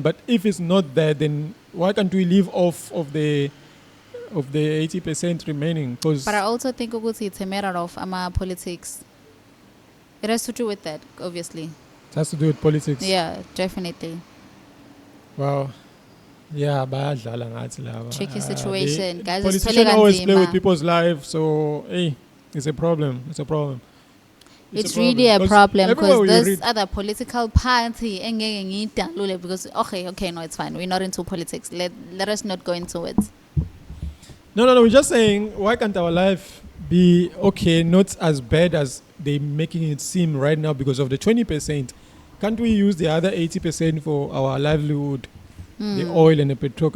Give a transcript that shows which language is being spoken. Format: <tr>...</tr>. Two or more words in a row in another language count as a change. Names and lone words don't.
<en>But if it's not there, then why can't we live off of the 80% remaining? Because But I also think ukuthi it's a matter of politics. It has to do with that, obviously. it has to do with politics. Yeah, definitely. Wow. Yeah,</en> <zu>bayadlala ngathi laba.</zu> <en>Tricky situation, guys. Politicians always play with Kanzima. people's lives, so hey, it's a problem. It's a problem. It's really a 'Cause problem everywhere because we this read- other political party</en> <zu>engeke ngiyidalule</zu> <en>because okay, no, it's fine. We're not into politics. Let us not go into it. No. We're just saying, why can't our life be okay, not as bad as they're making it seem right now because of the 20%? Can't we use the other 80% for our livelihood, the oil and the petrol?</en>